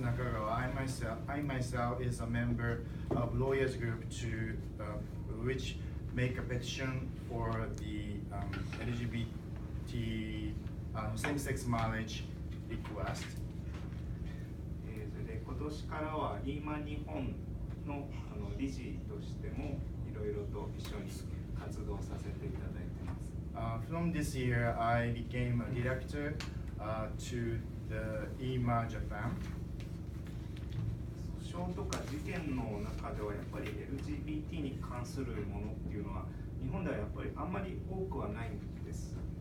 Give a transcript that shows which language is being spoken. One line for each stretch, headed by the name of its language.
English: Nakagawa, I myself is a member of lawyers group to which make a petition for the LGBT same-sex marriage request.
Japanese: それで今年からは今日本の理事としてもいろいろと一緒に活動させていただいてます。
English: From this year, I became a director to the Ema Japan.
Japanese: 訴訟とか事件の中ではやっぱり LGBT に関するものっていうのは日本ではやっぱりあんまり多くはないんです。